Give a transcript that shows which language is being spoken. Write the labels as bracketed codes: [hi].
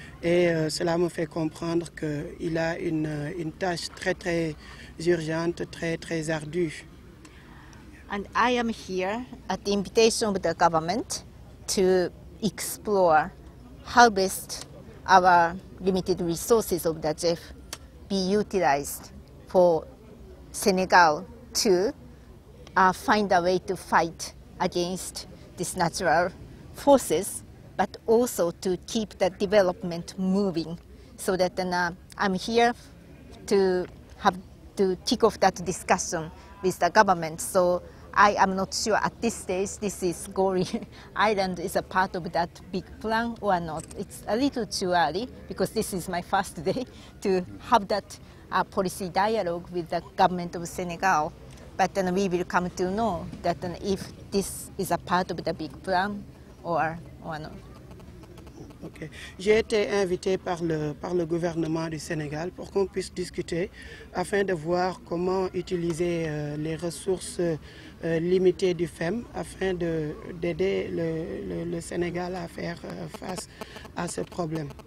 [fr] Et cela me fait comprendre qu'il a une tâche très très urgente, très très ardue. [en] And I am here at the invitation of the government to explore how best our limited resources of the GEF be utilized for Senegal to find a way to fight against these natural forces, but also to keep the development moving. So that I'm here to have to kick off that discussion with the government. So I am not sure at this stage this is Gori Island is a part of that big plan or not. It's a little too early because this is my first day to have that policy dialogue with the government of Senegal. But then we will come to know that if this is a part of the big plan or not. Okay. [fr] J'ai été invité par le gouvernement du Sénégal pour qu'on puisse discuter afin de voir comment utiliser les ressources limitées du FEM afin d'aider le Sénégal à faire face à ce problème.